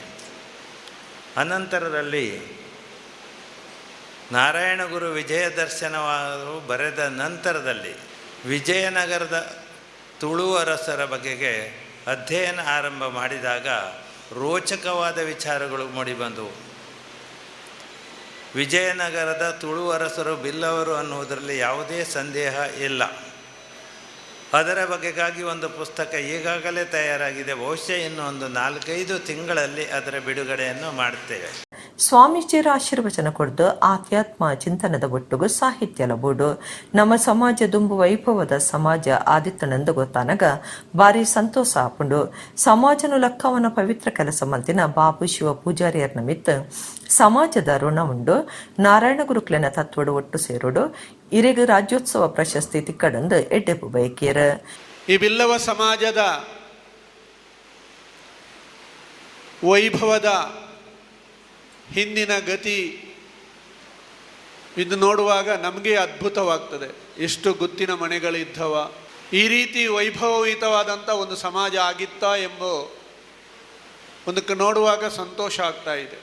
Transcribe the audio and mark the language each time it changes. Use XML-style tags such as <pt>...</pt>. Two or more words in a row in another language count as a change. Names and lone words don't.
<kn>ಅನಂತರದಲ್ಲಿ ನಾರಾಯಣಗುರು ವಿಜಯ ದರ್ಶನವರು ಬರೆದ ನಂತರದಲ್ಲಿ ವಿಜಯನಗರದ ತುಳು ಅರಸರ ಬಗೆಗೆ ಅಧ್ಯಯನ ಆರಂಭ ಮಾಡಿದಾಗ ರೋಚಕವಾದ ವಿಚಾರಗಳು ಮೂಡಿಬಂದವು. ವಿಜಯನಗರದ ತುಳು ಅರಸರು ಬಿಲ್ಲವರು ಅನ್ನುವುದರಲ್ಲಿ ಯಾವುದೇ ಸಂದೇಹ ಇಲ್ಲ. ಅದರ ಬಗೆಗಾಗಿ ಒಂದು ಪುಸ್ತಕ ಈಗಾಗಲೇ ತಯಾರಾಗಿದೆ. ಬಹುಶಃ ಇನ್ನು ಒಂದು 4-5 ತಿಂಗಳಲ್ಲಿ ಅದರ ಬಿಡುಗಡೆಯನ್ನು ಮಾಡುತ್ತೇವೆ.</kn> <tcy>ಸ್ವಾಮೀಜಿಯರ ಆಶೀರ್ವಚನ ಕೊಡ್ದು ಆಧ್ಯಾತ್ಮ ಚಿಂತನದ ಒಟ್ಟುಗು ಸಾಹಿತ್ಯಲ ಬೋಡು ನಮ್ಮ ಸಮಾಜ ದುಂಬು ವೈಭವದ ಸಮಾಜ ಆದಿತ್ತನೆಂದು ಗೊತ್ತಾನಗ ಬಾರಿ ಸಂತೋಷ ಆಪುಂಡು. ಸಮಾಜನು ಲಕ್ಕವನ ಪವಿತ್ರ ಕೆಲಸ ಮಲ್ತಿನ ಬಾಬು ಶಿವ ಪೂಜಾರಿಯರ್ ನಿಮಿತ್ತ ಸಮಾಜದ ಋಣ ಉಂಡು. ನಾರಾಯಣ ಗುರುಕ್ಲೆನ ತತ್ವಡು ಒಟ್ಟು ಸೇರುಡು ಇರೆಗ ರಾಜ್ಯೋತ್ಸವ ಪ್ರಶಸ್ತಿ ತಿಕ್ಕಡಂದು ಎಡ್ಡೆಪು ಬಯಕಿಯರ.</tcy> <kn>ಈ ಬಿಲ್ಲವ ಸಮಾಜದ ವೈಭವದ ಹಿಂದಿನ ಗತಿ ಇದು ನೋಡುವಾಗ ನಮಗೆ ಅದ್ಭುತವಾಗ್ತದೆ. ಎಷ್ಟು ಗುತ್ತಿನ ಮನೆಗಳಿದ್ದವ, ಈ ರೀತಿ ವೈಭವಯುತವಾದಂಥ ಒಂದು ಸಮಾಜ ಆಗಿತ್ತಾ ಎಂಬ ಒಂದಕ್ಕೆ ನೋಡುವಾಗ ಸಂತೋಷ ಆಗ್ತಾ ಇದೆ.</kn>